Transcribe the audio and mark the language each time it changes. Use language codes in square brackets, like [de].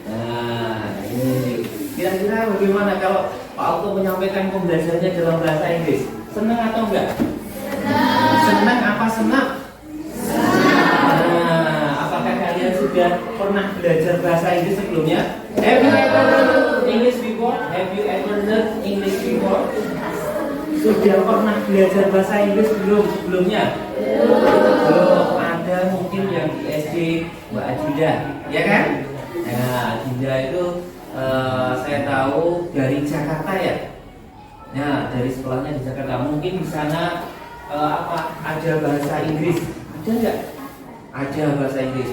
[id] Nah, ini kira-kira bagaimana kalau Pak Okto menyampaikan pembelajarannya dalam bahasa Inggris? Senang atau enggak? Senang apa senang? Nah, apakah kalian sudah pernah belajar bahasa Inggris sebelumnya? [en] Have you ever learned English before? Have you ever learned English before? [id] Sudah pernah belajar bahasa Inggris sebelumnya? Belum. Ada mungkin yang di SD Mbak Adinda, ya kan? Nah, Adinda itu saya tahu dari Jakarta ya. Nah, dari sekolahnya di Jakarta. Mungkin di sana ada bahasa Inggris? Ada nggak? Ada bahasa Inggris.